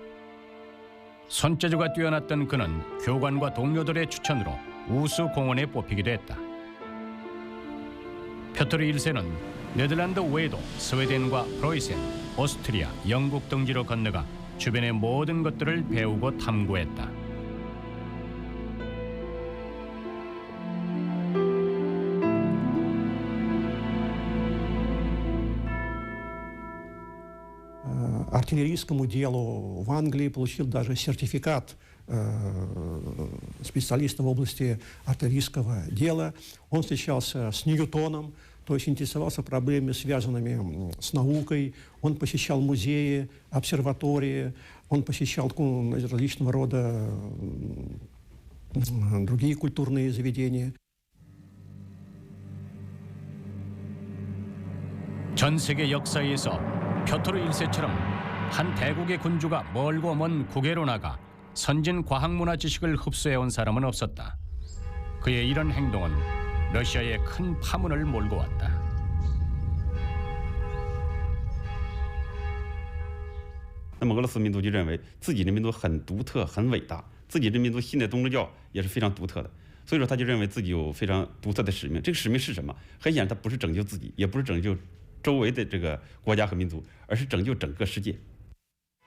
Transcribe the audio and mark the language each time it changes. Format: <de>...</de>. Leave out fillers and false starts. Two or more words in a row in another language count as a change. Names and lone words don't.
<ko>손재주가 뛰어났던 그는 교관과 동료들의 추천으로 우수 공원에 뽑히기도 했다. 표토르 1세는 네덜란드 외에도 스웨덴과 프로이센, 오스트리아, 영국 등지로 건너가 주변의 모든 것들을 배우고 탐구했다.</ko> <ru>Артиллерийскому делу в Англии получил даже сертификат специалиста в области артиллерийского дела. Он встречался с Ньютоном, то есть интересовался проблемами, связанными с наукой. Он посещал музеи, обсерватории, он посещал различного рода другие культурные заведения.</ru> <ko>전 세계 역사에서 표토르 1세처럼 한 대국의 군주가 멀고 먼 국외로 나가 선진 과학문화 지식을 흡수해온 사람은 없었다. 그의 이런 행동은 러시아에 큰 파문을 몰고 왔다.</ko> <zh>那么俄罗斯民族就认为自己的民族很独特、很伟大，自己的民族信的宗教也是非常独特的，所以说他就认为自己有非常独特的使命。这个使命是什么？很显然，他不是拯救自己，也不是拯救周围的这个国家和民族，而是拯救整个世界。</zh>